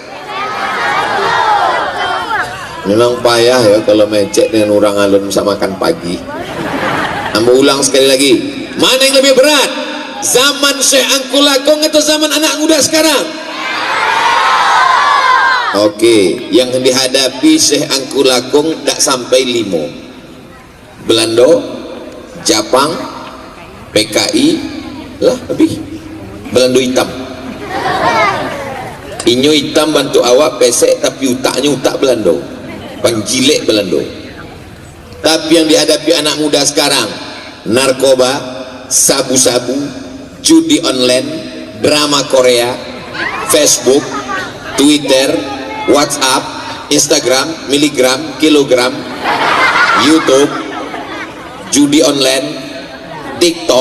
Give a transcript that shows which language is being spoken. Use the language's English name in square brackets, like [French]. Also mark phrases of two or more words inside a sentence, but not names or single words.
[Minangkabau] Memang payah ya kalau mecek dengan orang alun sama makan pagi. [Indonesian] Ambo ulang sekali lagi, mana yang lebih berat? Zaman Syekh Angkulakung atau zaman anak muda sekarang? Oke, yang dihadapi Syekh Angkulakung tak sampai 5. [Minangkabau] Belando, Japang, PKI lah lebih. Belando hitam, inyo hitam bantu awak pesek, tapi utaknya utak Belando, panjilek Belando. [Indonesian] Tapi yang dihadapi anak muda sekarang, narkoba, sabu-sabu, judi online, drama Korea, Facebook, Twitter, WhatsApp, Instagram, miligram, kilogram, YouTube, judi online, TikTok.